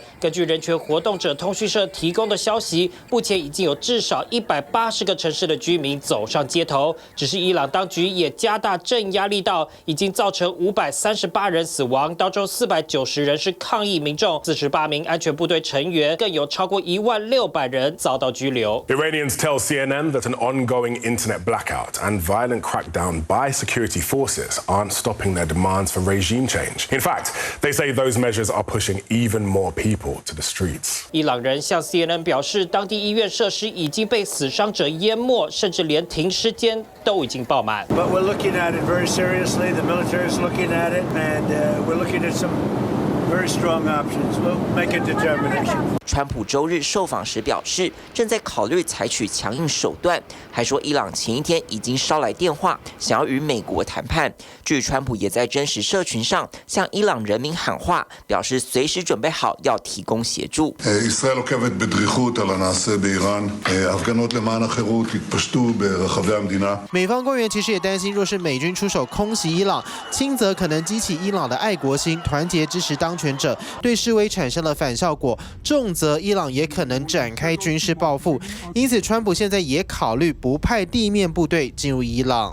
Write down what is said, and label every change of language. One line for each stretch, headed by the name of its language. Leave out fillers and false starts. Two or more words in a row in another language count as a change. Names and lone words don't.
Chinese: 根据人权活动者通讯社提供的消息，目前已经有至少180个城市的居民走上街头。只是伊朗当局也加大镇压力道，已经造成538人死亡，当中490人是抗议民众，48名安全部队成员，更有超过16000人遭到拘留。
English: Iranians tell CNN that an ongoing internet blackout and violent crackdown by security forces aren't stopping their demands for regime change. In fact, they say those measures are pushing even more people to the streets.
Chinese: 伊朗人向 CNN 表示，当地医院设施已经被死伤者淹没，甚至连停尸间都已经爆满。
English: But we're looking at it very seriously. The military is looking at it, and we're looking at some very strong options. We'll make a determination.
Chinese: 川普周日受访时表示，正在考虑采取强硬手段，还说伊朗前一天已经捎来电话，想要与美国谈判。据川普也在真实社群上向伊朗人民喊话，表示随时准备好要提供协助。
Hebrew: ישראל עוקבת בדריכות על הנעשה באיראן. הפגנות למען החירות התפשטו ברחבי המדינה.
Chinese: 美方官员其实也担心，若是美军出手空袭伊朗，轻则可能激起伊朗的爱国心，团结支持当权者，对示威产生了反效果；重则伊朗也可能展开军事报复。因此，川普现在也考虑不派地面部队进入伊朗。